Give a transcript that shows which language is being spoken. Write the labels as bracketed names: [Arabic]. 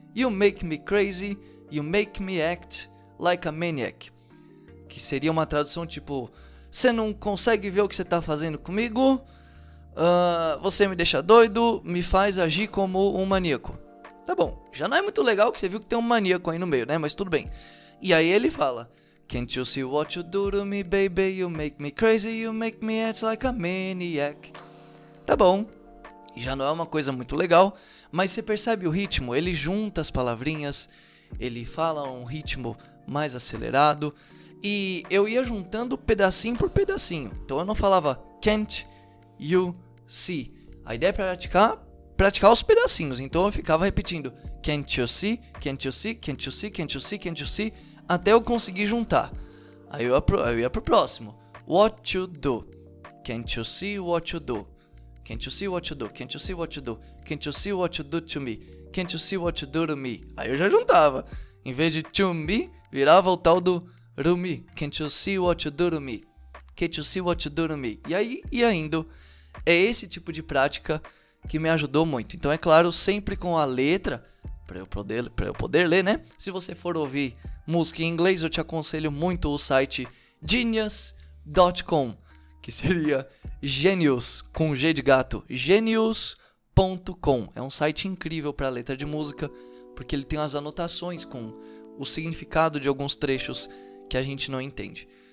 [English] You make me crazy, you make me act like a maniac. [Portuguese] Que seria uma tradução tipo: você não consegue ver o que você tá fazendo comigo? Você me deixa doido, me faz agir como um maníaco. Tá bom, já não é muito legal que você viu que tem um maníaco aí no meio, né? Mas tudo bem. E aí ele fala: [English] Can't you see what you do to me, baby? You make me crazy, you make me act like a maniac. [Portuguese] Tá bom, já não é uma coisa muito legal, mas você percebe o ritmo? Ele junta as palavrinhas, ele fala um ritmo mais acelerado, e eu ia juntando pedacinho por pedacinho. Então eu não falava [English] can't you see. [Portuguese] A ideia é praticar os pedacinhos. Então eu ficava repetindo [English] can't you see, can't you see, [Portuguese] can't you see, can't you see, can't you see, até eu conseguir juntar. Aí eu ia pro próximo. [English] What you do? Can't you see what you do? Can't you see what you do? Can't you see what you do? Can't you see what you do to me? Can't you see what you do to me? [Portuguese] Aí eu já juntava. Em vez de [English] to me, [Portuguese] virava o tal do Rumi. [English] Can't you see what you do to me? Can't you see what you do to me? [Portuguese] E aí ia indo. É esse tipo de prática que me ajudou muito. Então é claro, sempre com a letra, para eu poder ler, né? Se você for ouvir música em inglês, eu te aconselho muito o site genius.com, que seria Genius, com G de gato, genius.com. É um site incrível para letra de música, porque ele tem as anotações com o significado de alguns trechos que a gente não entende.